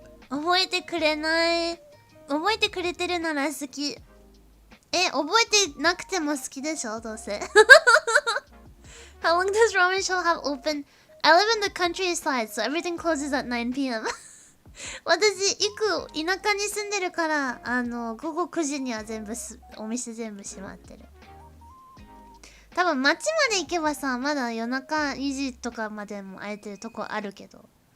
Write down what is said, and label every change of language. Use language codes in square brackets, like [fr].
[ja] 覚えてくれない。覚えてくれてるなら好き。覚えてなくても好きでしょどうせ。 [en] How long does ramen shop have open? I live in the countryside, so everything closes at 9 p.m. [ja] 私、田舎に住んでるから、午後9時にはお店全部閉まってる。多分街まで行けばさ、まだ夜中2時とかまでも空いてるとこあるけど。